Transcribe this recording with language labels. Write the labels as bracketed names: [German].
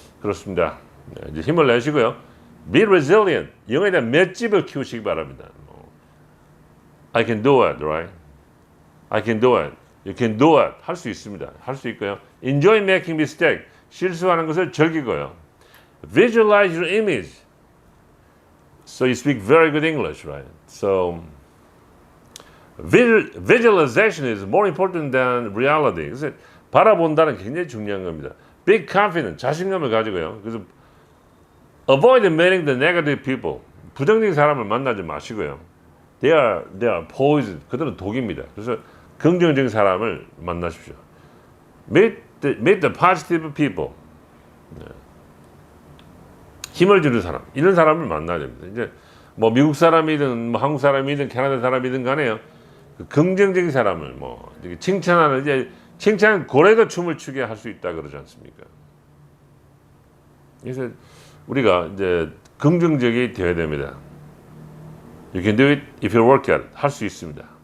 [Korean] 그렇습니다. 이제 힘을 내시고요. [English] Be resilient. [Korean] 영어에 대한 맷집을 키우시기 바랍니다. [English] I can do it, right? I can do it. You can do it. [Korean] 할 수 있습니다. 할 수 있고요. [English] Enjoy making mistake. [Korean] 실수하는 것을 즐기고요. [English] Visualize your image. So you speak very good English, right? So visualization is more important than reality. [Korean] 그래서 바라본다는 게 굉장히 중요한 겁니다. [English] Big confidence. [Korean] 자신감을 가지고요. 그래서 [English] avoid meeting the negative people. [Korean] 부정적인 사람을 만나지 마시고요. [English] They are poison. [Korean] 그들은 독입니다. 그래서 긍정적인 사람을 만나십시오. [English] Meet the positive people. [Korean] 네. 힘을 주는 사람. 이런 사람을 만나야 됩니다. 이제 미국 사람이든 한국 사람이든 캐나다 사람이든 간에요. 그 긍정적인 사람을 칭찬하는 이제 칭찬 고래도 춤을 추게 할 수 있다 그러지 않습니까? 그래서 우리가 이제 긍정적이 되어야 됩니다. [English] You can do it if you work at it. [Korean] 할 수 있습니다.